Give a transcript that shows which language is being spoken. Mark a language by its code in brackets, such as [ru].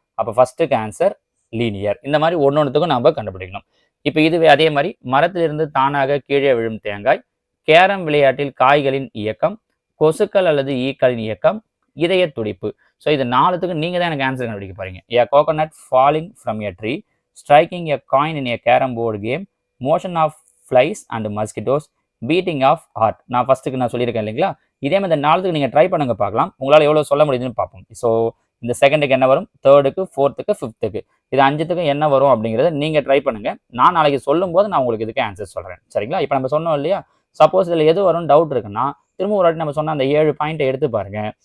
[ta] அப்போ ஃபர்ஸ்ட்டுக்கு answer linear. இந்த மாதிரி ஒன்னொன்றுத்துக்கும் நம்ம கண்டுபிடிக்கணும். இப்போ இதுவே அதே மாதிரி மரத்திலிருந்து தானாக கீழே விழும் தேங்காய், கேரம் விளையாட்டில் காய்களின் இயக்கம், கொசுக்கள் அல்லது ஈக்களின் இயக்கம், இதய துடிப்பு. ஸோ இது 4த்துக்கும் நீங்க தான் எனக்கு ஆன்சர் கண்டுபிடிக்க போறீங்க. [en] A coconut falling from a tree, striking a coin in a carrom board game, motion of flies and mosquitoes, beating of heart. [ta] நான் ஃபர்ஸ்ட்டுக்கு நான் சொல்லியிருக்கேன் இல்லைங்களா? இதே மாதிரி இந்த 4த்துக்கு நீங்க ட்ரை பண்ணுங்க பார்க்கலாம். உங்களால் எவ்வளோ சொல்ல முடியுதுன்னு பார்ப்போம். ஸோ இந்த செகண்டுக்கு என்ன வரும், தேர்டுக்கு, ஃபோர்த்துக்கு, ஃபிஃப்த்துக்கு, இது 5த்துக்கும் என்ன வரும் அப்படிங்கிறத நீங்க ட்ரை பண்ணுங்க. நான் நாளைக்கு சொல்லும்போது நான் உங்களுக்கு இதுக்கு ஆன்சர் சொல்றேன். சரிங்களா? இப்போ நம்ம சொன்னோம் இல்லையா? சப்போஸ் இதில் எது வரும்னு டவுட் இருக்குன்னா திரும்ப ஒரு வாட்டி நம்ம சொன்ன அந்த 7 பாயிண்ட்டை எடுத்து பாருங்க.